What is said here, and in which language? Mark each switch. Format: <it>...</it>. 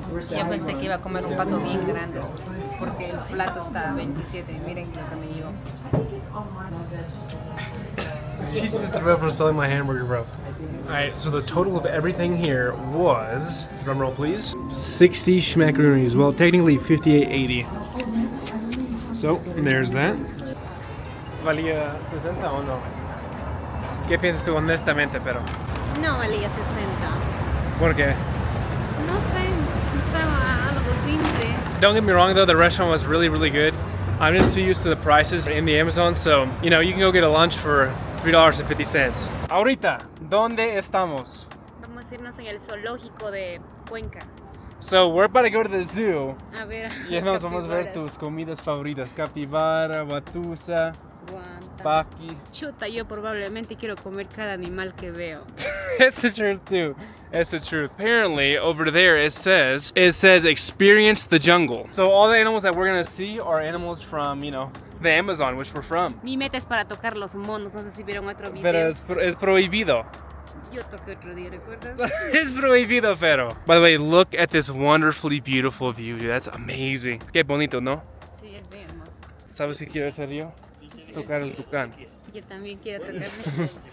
<es>Yo pensé que iba a comer un pato bien grande, porque el plato está a 27. Miren lo que me llegó.</es> <en>She just threw up for selling my hamburger, bro. Alright, so the total of everything here was, drum roll please, 60 schmackaroonies. Well, technically 58.80. So, there's that.</en> <es>¿Valía 60 o no? ¿Qué piensas tú honestamente, pero? No valía 60. ¿Por qué? No sé, estaba algo simple.</es> <en>Don't get me wrong though, the restaurant was really, really good. I'm just too used to the prices in the Amazon, so, you know, you can go get a lunch for $3.50.</en> <es>Ahorita, ¿dónde estamos? Vamos a irnos en el zoológico de Cuenca.</es> <en>So, we're about to go to the zoo.</en> <es>A ver. Y nos vamos a ver tus comidas favoritas. Capibara, batusa, Guanta. paqui. Chuta, yo probablemente quiero comer cada animal que veo.</es> <en>It's the truth too. It's the truth. Apparently, over there it says experience the jungle. So all the animals that we're gonna see are animals from, you know, the Amazon, which we're from.</en> <es>Mi meta es para tocar los monos, no sé si vieron otro video. Pero es prohibido. Yo toqué otro día, ¿recuerdas? Es prohibido, pero.</es> <en>By the way, look at this wonderfully beautiful view, dude. That's amazing.</en> <es>Qué bonito, ¿no? Sí, es bien hermoso. ¿Sabes qué quiero hacer yo? Tocar el tucán. Yo también quiero tocarme.</es>